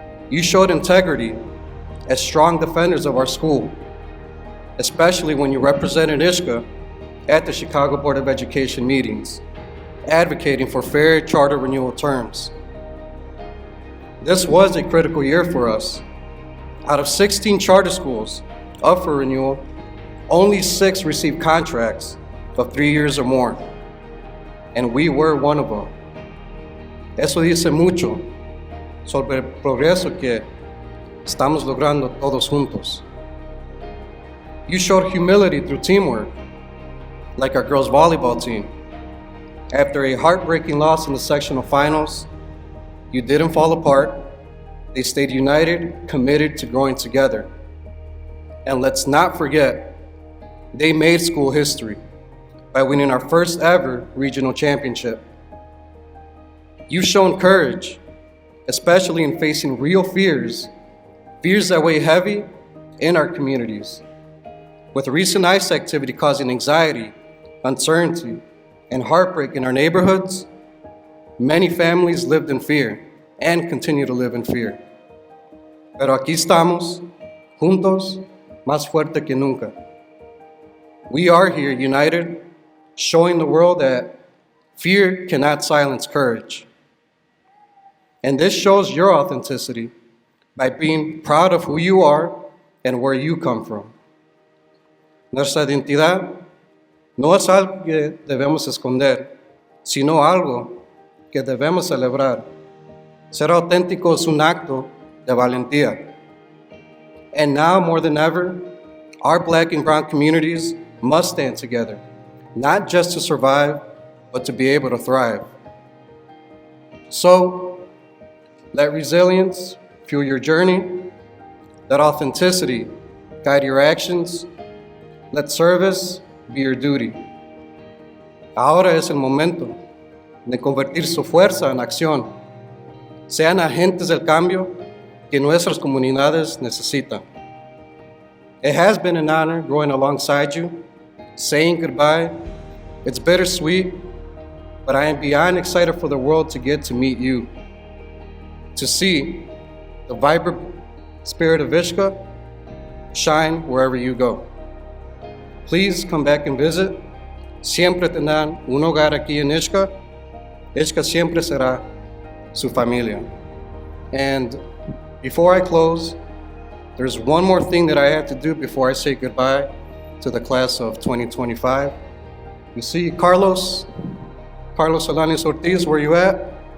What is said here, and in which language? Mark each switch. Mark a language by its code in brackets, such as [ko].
[en] You showed integrity as strong defenders of our school, especially when you represented IHSCA at the Chicago Board of Education meetings, advocating for fair charter renewal terms. This was a critical year for us. Out of 16 charter schools up for renewal, only 6 received contracts of 3 years or more, and we were one of them. [es] Eso dice mucho sobre el progreso que estamos logrando todos juntos. [en] You showed humility through teamwork, like our girls' volleyball team. After a heartbreaking loss in the sectional finals, you didn't fall apart. They stayed united, committed to growing together. And let's not forget, they made school history by winning our first ever regional championship. You've shown courage, especially in facing real fears that weigh heavy in our communities. With recent ICE activity causing anxiety, uncertainty, and heartbreak in our neighborhoods, many families lived in fear and continue to live in fear. [es] Pero aquí estamos, juntos, más fuerte que nunca. [en] We are here united, showing the world that fear cannot silence courage. And this shows your authenticity by being proud of who you are and where you come from. [es] Nuestra identidad no es algo que debemos esconder, sino algo que debemos celebrar. Ser auténtico es un acto de valentía. [en] And now more than ever, our Black and brown communities must stand together, not just to survive, but to be able to thrive. So, let resilience fuel your journey, let authenticity guide your actions, let service be your duty. [es] Ahora es el momento de convertir su fuerza en acción. Sean agentes del cambio que nuestras comunidades necesitan. [en] It has been an honor growing alongside you, saying goodbye. It's bittersweet, but I am beyond excited for the world to get to meet you, to see the vibrant spirit of IHSCA shine wherever you go. Please come back and visit. [es] Siempre tendrán un hogar aquí en IHSCA. IHSCA siempre será su familia. [en] And before I close, there's one more thing that I have to do before I say goodbye to the class of 2025. You see Carlos Alanis Ortiz, where you at?